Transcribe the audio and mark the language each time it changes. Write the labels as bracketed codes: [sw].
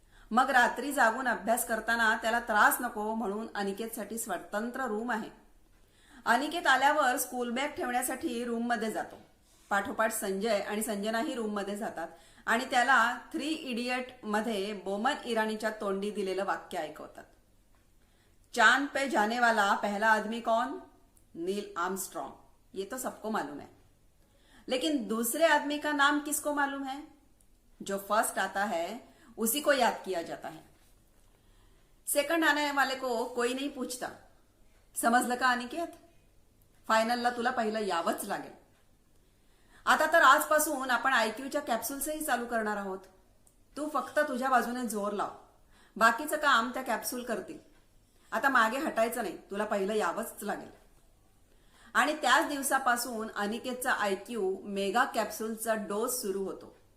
[mr] मग रात्री जागून अभ्यास करताना त्याला त्रास नको म्हणून अनिकेतसाठी स्वतंत्र रूम आहे. अनिकेत आल्यावर स्कूल बॅग ठेवण्यासाठी रूममध्ये जातो. पाठोपाठ संजय आणि संजनाही रूममध्ये जातात आणि त्याला 3 इडियट मध्ये बोमन इराणीच्या तोंडी दिलेलं वाक्य ऐकवतात. [hi] चांद पे जाने वाला पहला आदमी कौन? Neil Armstrong. ये तो सबको मालूम है, लेकिन दूसरे आदमी का नाम किसको मालूम है? जो फर्स्ट आता है उसी को याद किया जाता है. सेकंड आने वाले को कोई नहीं पूछता. [mr] समजलं का अनिकेत? फायनलला तुला पहिलं यावंच लागेल. आता तर आजपासून आपण IQच्या कॅप्सूल्सही चालू करणार आहोत. तू फक्त तुझ्या बाजूने जोर लाव. बाकीचं काम त्या कॅप्सूल करतील. आता मागे हटायचं नाही, तुला पहिलं यावंच लागेल. आणि त्याच दिवसापासून अनिकेतचा IQ मेगा कॅप्सूलचा डोस सुरू होतो.